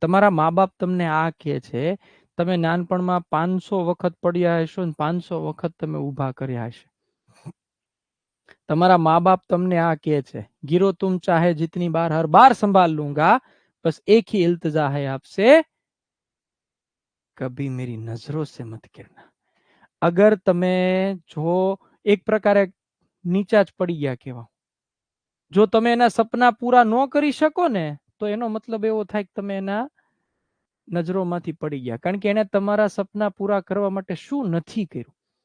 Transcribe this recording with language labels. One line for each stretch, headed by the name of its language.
Gujarati: તમારા મા બાપ તમને આ કહે છે, તમે નાનપણમાં 500 વખત પડ્યા હશો ને 500 વખત તમે ઊભા કર્યા હશે. તમારા મા બાપ તમને આ કહે છે,
Hindi: गिरो तुम चाहे जितनी बार हर बार संभाल लूंगा, बस एक ही इल्तजा है आपसे, कभी मेरी नजरों से मत गिरना.
Gujarati: અગર તમે જો એક પ્રકારે નીચા જ પડી ગયા કેવા, જો તમે એના સપના પૂરા ન કરી શકો ને તો એનો મતલબ એવો થાય કે તમે એના નજરોમાંથી પડી ગયા, કારણ કે એને તમારા સપના પૂરા કરવા માટે શું નથી કર્યું.